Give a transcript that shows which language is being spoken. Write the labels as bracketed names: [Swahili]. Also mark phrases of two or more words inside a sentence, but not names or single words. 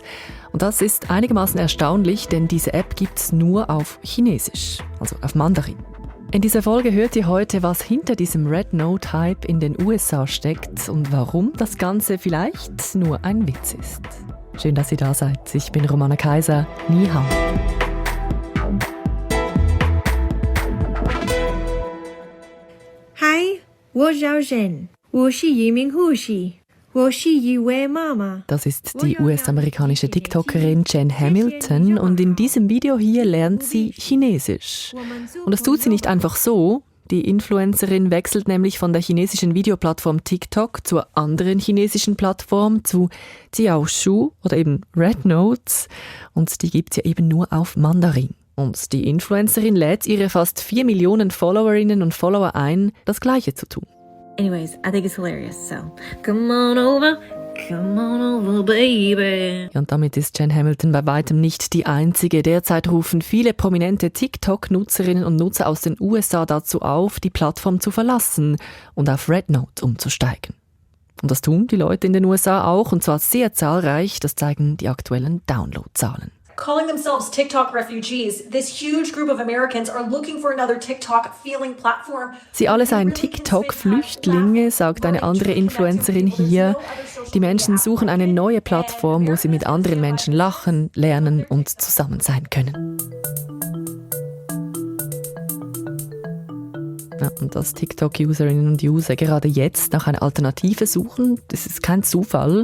[German] Und das ist einigermaßen erstaunlich, denn diese App gibt's nur auf Chinesisch, also auf Mandarin. In dieser Folge hört ihr heute, was hinter diesem Rednote-Hype in den USA steckt und warum das Ganze vielleicht nur ein Witz ist. Schön, dass ihr da seid. Ich bin Romana Kaiser. [Chinese] 你好. Hi, 我叫Jen，我是一名护士，我是一位 Mama. [German] Das ist die US-amerikanische TikTokerin Jen Hamilton und in diesem Video hier lernt sie Chinesisch. Und das tut sie nicht einfach so. Die Influencerin wechselt nämlich von der chinesischen Videoplattform TikTok zur anderen chinesischen Plattform, zu Xiaoshu oder eben Rednote. Und die gibt's ja eben nur auf Mandarin. Und die Influencerin lädt ihre fast 4 Millionen Followerinnen und Follower ein, das Gleiche zu tun. [English] Anyways, I think it's hilarious, so come on over, baby. [German] Ja, und damit ist Jen Hamilton bei weitem nicht die einzige. Derzeit rufen viele prominente TikTok-Nutzerinnen und Nutzer aus den USA dazu auf, die Plattform zu verlassen und auf Rednote umzusteigen. Und das tun die Leute in den USA auch, und zwar sehr zahlreich, das zeigen die aktuellen Downloadzahlen. [English] Calling themselves TikTok refugees, this huge group of Americans are looking for another TikTok-feeling platform. [German] Sie alle seien TikTok-Flüchtlinge, sagt eine andere Influencerin hier. Die Menschen suchen eine neue Plattform, wo sie mit anderen Menschen lachen, lernen und zusammen sein können. Ja, und dass TikTok-Userinnen und User gerade jetzt nach einer Alternative suchen, das ist kein Zufall.